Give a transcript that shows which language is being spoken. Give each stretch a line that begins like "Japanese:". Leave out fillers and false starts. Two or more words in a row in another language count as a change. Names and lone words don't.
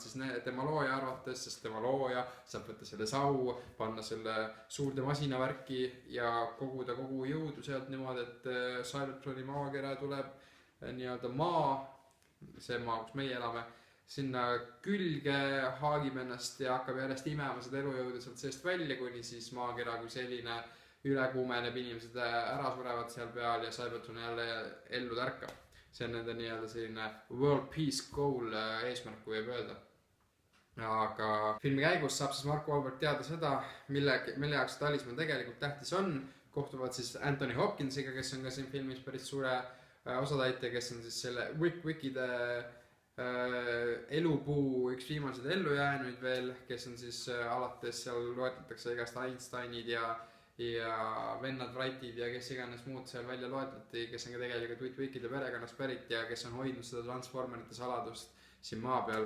Estonian: siis tema looja arvates, sest tema looja saab võtta selle sau, panna selle suurde masinavärki ja koguda kogu jõudu sealt niimoodi, et Cybertroni maakera tuleb nii-öelda maa, see maa, kus meie elame, sinna külge haagib ennast ja hakkab järjest imema seda elujõudu sealt seest välja, kuni siis maakera kui selline ülekuumeneb, inimesed ära surevad seal peal ja Cybertron jälle ellu tärkab. See on nende nii-öelda selline
English: world peace goal
Estonian: eesmärk, kui võib öelda. Aga filmi käigus saab siis Mark Wahlberg teada seda, mille jaoks talisman tegelikult tähtis on. Kohtuvad siis Anthony Hopkinsiga, kes on ka siin filmis päris suure osatäitja, kes on siis selle Wikide elupuu üks viimaseid ellujäänuid veel, kes on siis alates seal loetletakse igast Einsteinid ja vennad Wrightid ja kes iganes muud seal välja loetleti, kes on ka tegelikult Witwickide perekonnast pärit ja kes on hoidnud seda Transformerite saladust siin maa peal.